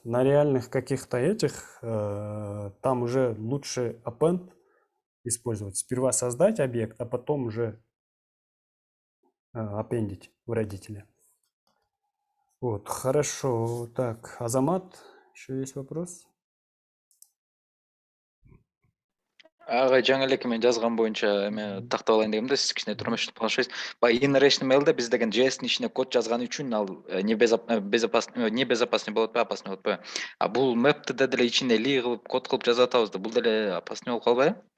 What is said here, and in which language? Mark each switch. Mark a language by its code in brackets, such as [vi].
[ru] На реальных каких-то этих там уже лучше append использовать. Сперва создать объект, а потом уже аппендить в родителя. Вот, хорошо. Так, Азамат, еще есть вопрос? [ky] Ага, жаңа эле мен жазган боюнча эме тактап алайын дегем да, сиз кичине турмуштук планшет. Баягы inner HTML биз деген JS ичине код жазган үчүн ал небезопасный болот беле, опасный болот беле. А бул map'ти деле ичине li кылып код кылып жазып атабыз да, бул деле опасный болуп калбайбы?